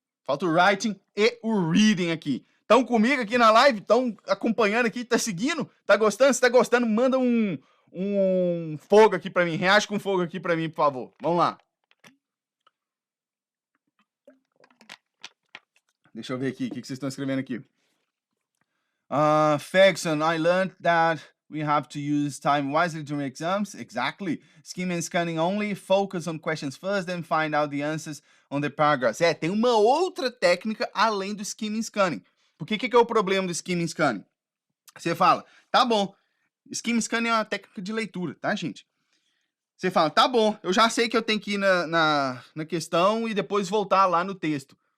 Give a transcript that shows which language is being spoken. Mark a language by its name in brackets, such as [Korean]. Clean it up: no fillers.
[Portuguese] Falta o writing e o reading aqui. Estão comigo aqui na live? Estão acompanhando aqui? Tá seguindo? Tá gostando? Se tá gostando, manda um fogo aqui pra mim. Reage com fogo aqui pra mim, por favor. Vamos lá. Deixa eu ver aqui. O que vocês estão escrevendo aqui? [English] Ferguson, I learned that we have to use time wisely during exams. Exactly. Skimming and scanning only. Focus on questions first, then find out the answers on the paragraphs. [Portuguese] Tem uma outra técnica além do skimming and scanning. Por que é o problema do skimming and scanning? Você fala, tá bom. Skimming and scanning é uma técnica de leitura, tá, gente? Você fala, tá bom, eu já sei que eu tenho que ir na questão e depois voltar lá no texto.